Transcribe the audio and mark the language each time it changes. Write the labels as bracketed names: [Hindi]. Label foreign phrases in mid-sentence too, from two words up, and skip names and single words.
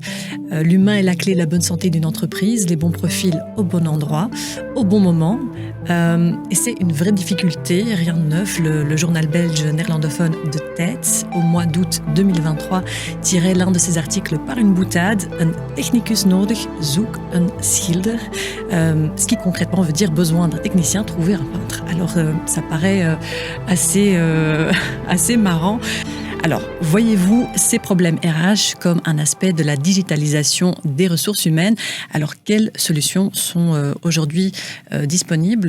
[French] L'humain est la clé de la bonne santé d'une entreprise, les bons profils au bon endroit, au bon moment. Et c'est une vraie difficulté, rien de neuf. Le journal belge néerlandophone De Tijd, au mois d'août 2023, tirait l'un de ses articles par une boutade. [Dutch] Een technicus nodig, zoek een schilder. [French] Ce qui concrètement veut dire besoin d'un technicien, trouver un peintre. Alors, ça paraît assez marrant. Alors, voyez-vous ces problèmes RH comme un aspect de la digitalisation des ressources humaines ? Alors, quelles solutions sont aujourd'hui disponibles ?